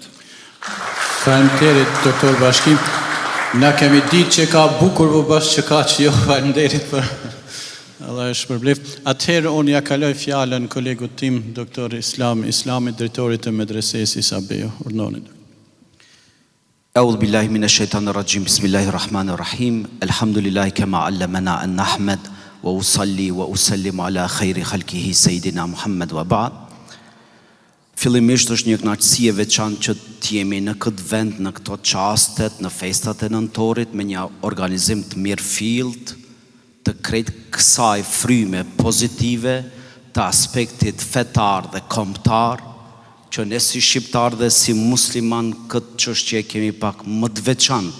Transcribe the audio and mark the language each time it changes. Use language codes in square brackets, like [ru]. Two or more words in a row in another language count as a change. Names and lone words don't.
[sq] Faleminderit, doktor Bashki. Na kemi ditë që ka bukur po bash që ka që jo, faleminderit për Allah e shpërbleft. Atëherë unë ja kaloj fjalën kolegut tim, doktor Islami, drejtorit të medresesë Isabejo. Urdhoni. [ar] أعوذ بالله من الشيطان الرجيم بسم الله الرحمن الرحيم الحمد لله كما علمنا أن نحمد وأصلي وأسلم على خير خلقه سيدنا محمد وبعد. [sq] Fillimisht është një kënaqësi e veçantë që të jemi në këtë vend, në këto çastet, në festat e nëntorit me një organizim të mirëfillt, të krejt kësaj fryme pozitive të aspektit fetar dhe kombëtar, që ne si shqiptar dhe si musliman këtë çështje kemi pak më të veçantë.